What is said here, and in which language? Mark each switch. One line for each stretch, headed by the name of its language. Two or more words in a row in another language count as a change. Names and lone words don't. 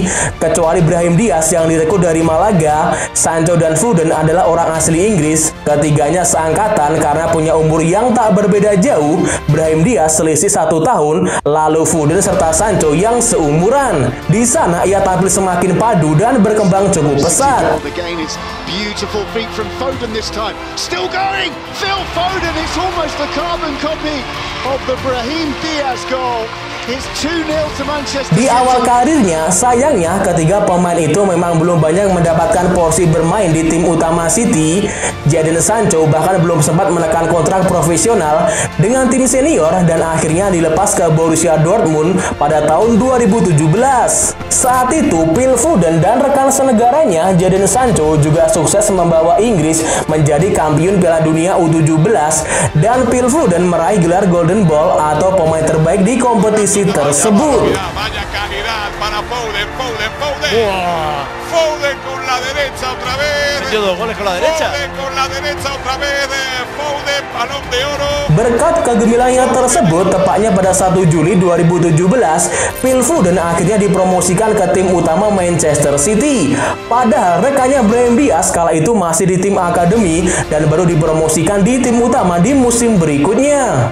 Indonesian: Kecuali Brahim Diaz yang direkrut dari Malaga, Sancho dan Foden adalah orang asli Inggris. Ketiganya seangkatan karena punya umur yang tak berbeda jauh. Brahim Diaz selisih 1 tahun, lalu Foden serta Sancho yang seumuran. Di sana ia tampil semakin padu dan berkembang cukup pesat.
English: Beautiful feet from Foden this time. Still going! Phil Foden, it's almost a carbon copy of the Brahim Diaz goal. It's 2-0 to Manchester City.
Indonesian: Di awal karirnya, sayangnya ketiga pemain itu memang belum banyak mendapatkan porsi bermain di tim utama City. Jadon Sancho bahkan belum sempat menekan kontrak profesional dengan tim senior dan akhirnya dilepas ke Borussia Dortmund pada tahun 2017. Saat itu, Phil Foden dan rekan senegaranya Jadon Sancho juga sukses membawa Inggris menjadi kampiun Piala Dunia U17 dan Phil Foden meraih gelar Golden Ball atau pemain terbaik di kompetisi tersebut.
Spanish: Foden con la derecha otra vez. Metió 2 goles con la derecha. Foden con la derecha otra vez. Foden, balón de oro.
Indonesian: Berkat kegemilangan tersebut, tepatnya pada 1 Juli 2017, Phil Foden akhirnya dipromosikan ke tim utama Manchester City. Padahal rekannya Brahim Diaz kala itu masih di tim akademi dan baru dipromosikan di tim utama di musim berikutnya.